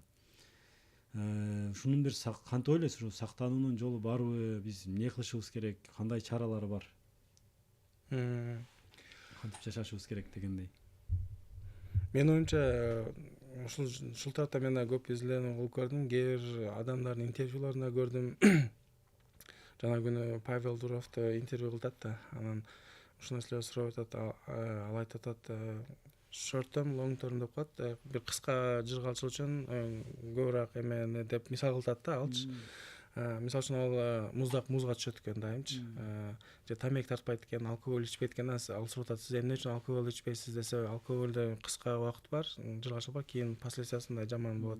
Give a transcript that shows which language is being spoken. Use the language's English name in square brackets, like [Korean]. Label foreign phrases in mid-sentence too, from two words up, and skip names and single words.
[Kyrgyz] Ушунун бир кантип ойлойсуз, ушу сактануунун жолу барбы, биз эмне кылышыбыз керек, кандай чаралары бар, кантип жашашыбыз керек дегендей. Менин оюмча ушул тарапта мен да көп изилдөөнү кылып көрдүм, кээ бир адамдардын интервьюларында көрдүм. Жана күнү Павел Дуровду интервью кылып атат да, анан ушул нерселерди сурап атат, ал айтып атат, [English] short term, long term [Kyrgyz] деп коет, бир кыска жыргалчылык үчүн көбүрөөк эмени деп мисал кылып атат да алчы. Мисалы үчүн ал музга түшөт экен дайымчы, же тамеки тартпайт экен, алкоголь ичпейт экен, ал сурап атат, сиз эмне үчүн алкоголь ичпейсиз десе, алкоголдо кыска убакыт бар, жыргалчылык бар, кийин последствиясында жаман болот.